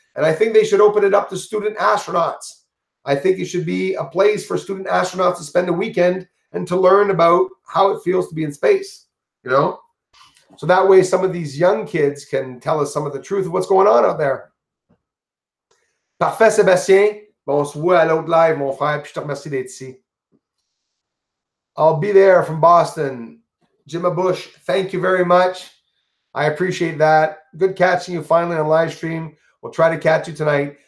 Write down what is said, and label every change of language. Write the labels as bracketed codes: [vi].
[en] And I think they should open it up to student astronauts. I think it should be a place for student astronauts to spend a weekend and to learn about how it feels to be in space, you know? So that way some of these young kids can tell us some of the truth of what's going on out there. [fr] Parfait, Sébastien. Bon, on se voit à l'autre live, mon frère, puis je te remercie d'être ici. [en] I'll be there from Boston. Jimma Bush, thank you very much. I appreciate that. Good catching you finally on live stream. We'll try to catch you tonight.